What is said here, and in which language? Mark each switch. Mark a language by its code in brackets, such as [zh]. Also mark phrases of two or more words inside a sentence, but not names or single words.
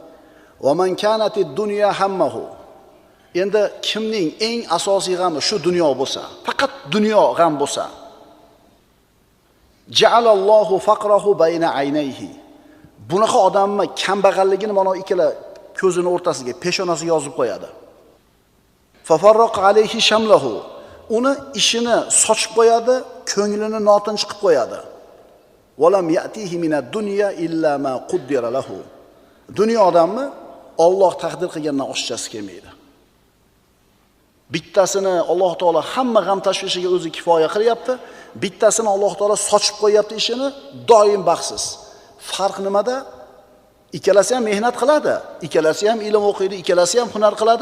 [ar] ومن كانت الدنيا همه. [uz] Endi kimning eng asosiy g'ami shu dunyo bo'lsa, faqat dunyo g'am bo'lsa, [ar] جعل الله فقره بين عينيه. [uz] Bunaqa odamni kambag'alligini mana ikkala ko'zini o'rtasiga, peshonasiga yozib qo'yadi. [ar] ففرق عليه شمله. [uz] Uni ishini sochib qo'yadi, ko'nglini notinch qilib qo'yadi. [ar] ولم يأته من الدنيا إلا ما قدر له. [uz] Dunyo odamni Alloh taqdir qilgandan oshchasi kelmaydi. Bittasini Alloh taolo hamma g'am tashvishiga o'zi kifoya qilyapti, bittasini Alloh taolo sochib qo'yapti ishini, doim baxtsiz. Farq nimada? Ikkalasi ham mehnat qiladi, ikkalasi ham ilm o'qiydi, ikkalasi ham hunar qiladi.